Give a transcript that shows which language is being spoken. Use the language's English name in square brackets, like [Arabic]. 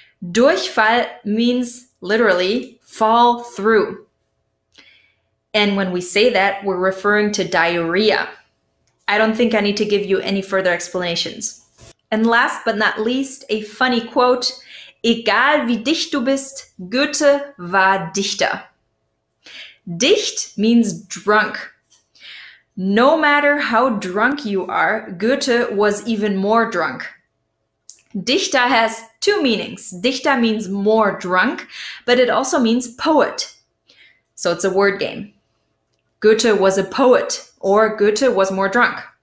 [English] Durchfall means literally fall through. And when we say that, we're referring to diarrhea. I don't think I need to give you any further explanations. And last but not least, a funny quote. [German] Egal wie dicht du bist, Goethe war Dichter. [English] Dicht means drunk. No matter how drunk you are, Goethe was even more drunk. Dichter has 2 meanings. Dichter means more drunk, but it also means poet. So it's a word game. Goethe was a poet, or Goethe was more drunk.